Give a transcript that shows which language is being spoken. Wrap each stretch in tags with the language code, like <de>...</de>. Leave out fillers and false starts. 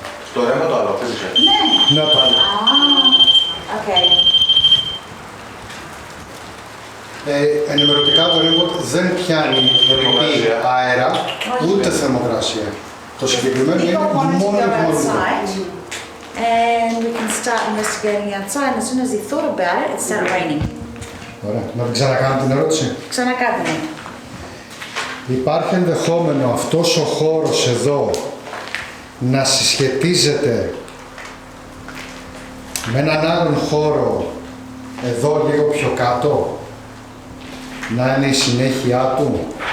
<el>Στο ρέμα το άλλο, χτύπησε. Να το άλλο.</el> <en>Okay.</en> <el>Ενημερωτικά το ρέμποτ δεν πιάνει Θερμοκρασία. αέρα ούτε θερμοκρασία. Το συγκεκριμένο είναι μόνο υπομονητικό.</el> <en>And we can start investigating outside. And as soon as he thought about it, it started raining.</en> <el>Ωραία. Να την ξανακάνω την ερώτηση. Ξανακάτε με. Υπάρχει ενδεχόμενο αυτός ο χώρος εδώ να συσχετίζεται με έναν άλλον χώρο εδώ λίγο πιο κάτω, να είναι η συνέχεια του.</el>